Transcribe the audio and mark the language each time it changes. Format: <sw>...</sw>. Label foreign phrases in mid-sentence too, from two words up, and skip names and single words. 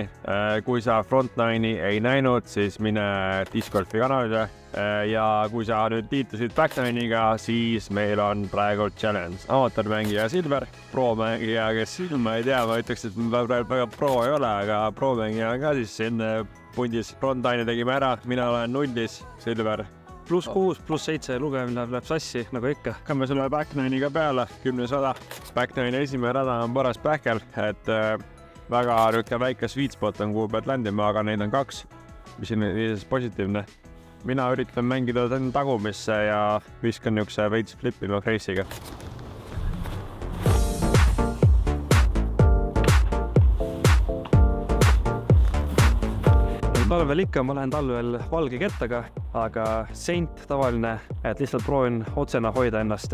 <et>Kui sa Front 9-i ei näinud, siis mine Discordi kanalile. Ja kui sa nüüd liitusid Back 9-iga, siis meil on praegu challenge. Amatormängija Silver, pro-mängija, kes ma ei tea, ma ütleks, et väga pro ei ole, aga pro-mängija on ka siis siin pundis. Front 9-i tegime ära, mina olen 0-is, Silver. +6, +7 lugemine läheb sassi, nagu ikka. Käime sulle Back 9-iga peale, 10 rada. Back 9-i esimene rada on paras pähkel, et väga väike</et> <en>sweet spot</en> <et>on, kuhu pead ländima, aga neid on 2, mis on positiivne. Mina üritan mängida tagumisse ja viskan niukse veits flippima kreisiga. Talvel ikka, ma lähen talvel valge kettaga, aga Saint tavaline, et lihtsalt proovin otsena hoida ennast.</et>